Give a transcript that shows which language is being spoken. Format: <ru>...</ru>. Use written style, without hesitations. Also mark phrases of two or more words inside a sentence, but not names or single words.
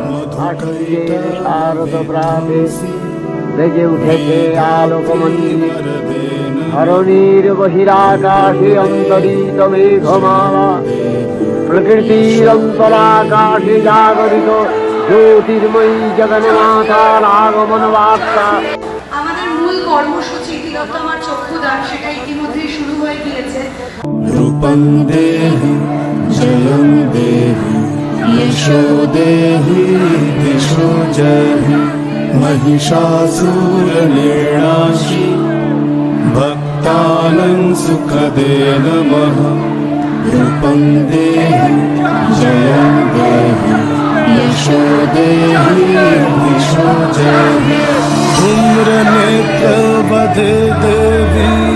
<bn>বেজে উঠেছে আলোকমঞ্জির ধরণীর বহিরাকাশে অন্তরিত মেঘমালা প্রকৃতির অন্তরাকাশে জাগরিত জ্যোতির্ময়ী জগন্নাথার আগমন বার্তা। আমাদের মূল কর্মসূচি তিলোত্তমার চক্ষুদান সেটা ইতিমধ্যেই শুরু হয়ে গিয়েছে।</bn> <sa>রূপং দেহি জয়ং দেহি যশো দেহি দিশো জহি महिषासुरनिर्णाशि भक्तानां सुखदे नमः रूपं देहि जयं देहि यशो देहि दिशो जहि धूम्रनेत्रवधे देवी</sa>